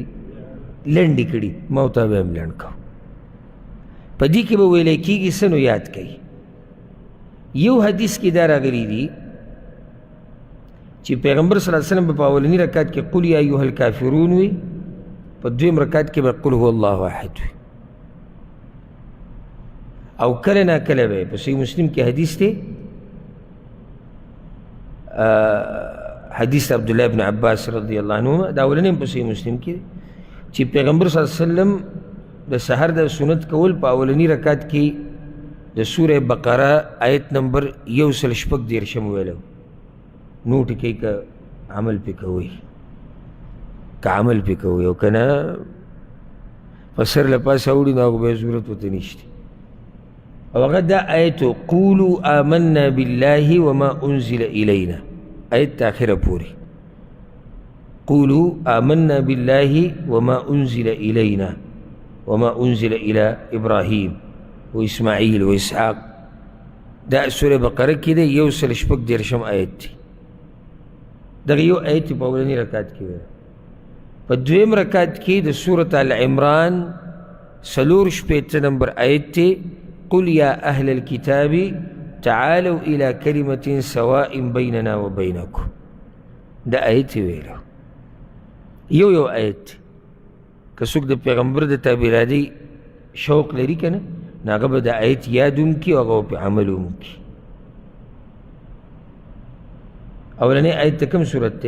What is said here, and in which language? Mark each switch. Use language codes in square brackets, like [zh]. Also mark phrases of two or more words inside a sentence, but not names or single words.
[ps] لنډې کړي. ما ورته به هم لنډ کوو. په دې کې به ویلی کېږي څه؟ نو یاد کوي. یو حدیث کې دا راغلی دي چې پیغمبر [ar] صلی الله علیه وسلم [ps] په اولني رکعت کې [ar] قل یا ایها الکافرون [ps] وي، په 2م رکعت کې به [ar] قل هو الله احد [ps] وي، او کله نا کله به په صحیح مسلم کې حدیث دی، حدیث عبدالله ابن عباس [ar] رضی الله عنهما، [ps] دا اولنی په صحیح مسلم کې چې پیغمبر [ar] صلی الله علیه وسلم [ps] د سحر د سنت کول په اولني رکعت کې د سوره بقره آیت نمبر 114 ویلو. نوټ کې که عمل پې کوئ، که عمل پې کوئ، او که نه په سر له پاسه اوړي نو هغه بیا ضرورت ورته نشته. او هغه دا آیت [ar] قولوا آمنا بالله وما انزل الینا، [ps] آیت تا آخره پورې. [ar] قولوا آمنا بالله وما انزل الینا وما انزل الى ابراهیم و اسماعیل و اسحاق. [ps] دا سوره بقره کې دی، 114 آیت دی. دغه یو آیت په اولني رکعت کې ویل. په 2م رکعت کې د سورة العمران 4 نمبر آیت دی، [ar] قل یا اهل الكتاب تعالوا الى كلمة سواء بيننا وبينكم. [ps] دا آیت ویلو. یو آیت دی. که څوک د پیغمبر د تابعدارۍ شوق لري که نه، نو هغه به د آیت یاد هم کړي او هغه به پې عمل هم کړي. اولنی آیت ته کوم صورت دی؟